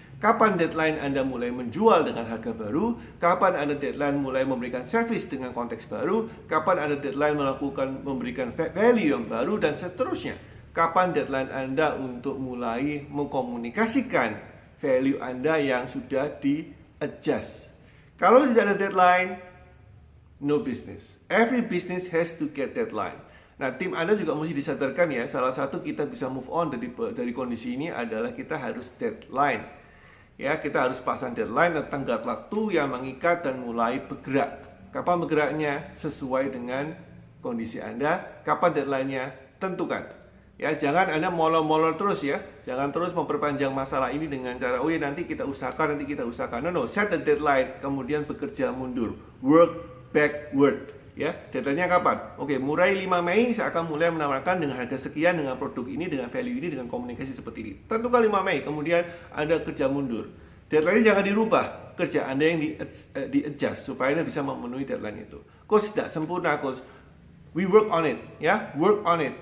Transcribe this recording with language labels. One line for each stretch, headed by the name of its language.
Indonesian: Kapan deadline Anda mulai menjual dengan harga baru, kapan Anda deadline mulai memberikan service dengan konteks baru, kapan Anda deadline memberikan value yang baru, dan seterusnya. Kapan deadline Anda untuk mulai mengkomunikasikan value Anda yang sudah di-adjust. Kalau tidak ada deadline,
English: no business. Every business has to get deadline.
Indonesian: Nah, tim Anda juga mesti disadarkan ya, salah satu kita bisa
English: move on
Indonesian: dari kondisi ini adalah kita harus deadline. Ya, kita harus pasang deadline dan tenggat waktu yang mengikat dan mulai bergerak. Kapan bergeraknya? Sesuai dengan kondisi Anda. Kapan deadline-nya? Tentukan. Ya, jangan Anda molor-molor terus ya. Jangan terus memperpanjang masalah ini dengan cara, oh ya nanti kita usahakan.
English: No, set the deadline,
Indonesian: kemudian bekerja mundur.
English: Work backward,
Indonesian: ya. Deadline-nya kapan? Oke, mulai 5 Mei saya akan mulai menawarkan dengan harga sekian, dengan produk ini, dengan value ini, dengan komunikasi seperti ini. Tentukan 5 Mei, kemudian Anda kerja mundur. Deadline-nya jangan dirubah, kerja Anda yang di-adjust supaya Anda bisa memenuhi deadline itu. Coach, tidak sempurna, Coach.
English: We work on it, ya, work on it.